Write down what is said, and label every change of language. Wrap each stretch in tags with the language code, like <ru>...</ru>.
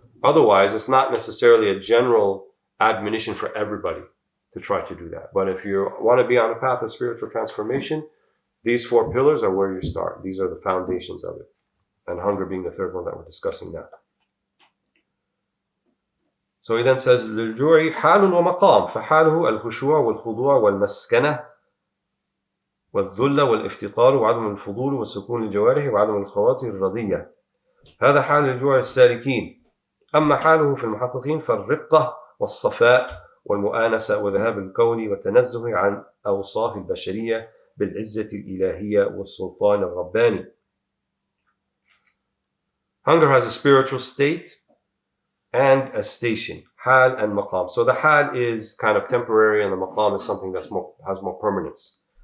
<en>Otherwise, it's not necessarily a general admonition for everybody to try to do that. But if you want to be on a path of spiritual transformation, these 4 pillars are where you start. These are the foundations of it. And hunger being the third one that we're discussing now. So he then says,</en> <ar>للجوع حال ومقام فحاله الخشوع والخضوع والمسكنة والذل والافتقار وعدم الفضول وسكون الجوارح وعدم الخواطر الرضية. هذا حال الجوع السالكين. أما حاله في المحققين فالرقة والصفاء والمؤانسة وذهاب الكون والتنزه عن أوصاف البشرية بالعزة الإلهية والسلطان الرباني.</ar> <en>Hunger has a spiritual state and a station, hal and maqam. So the hal is kind of temporary and the maqam is something that's has more permanence.</en>